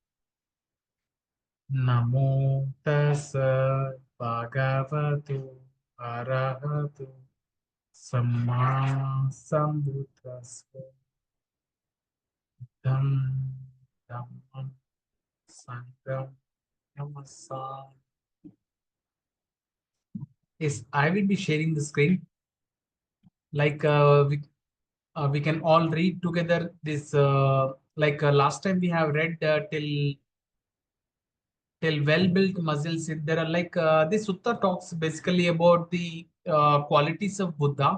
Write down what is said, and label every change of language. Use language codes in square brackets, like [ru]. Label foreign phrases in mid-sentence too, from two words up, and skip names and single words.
[pi] Namo tassa bhagavato arahato samma sambuddhassa. Dhammam sangham namassami. [en] Yes, I will be sharing the screen. Like we can all read together this. Last time we have read till well-built muscles. There are this sutta talks basically about the qualities of Buddha.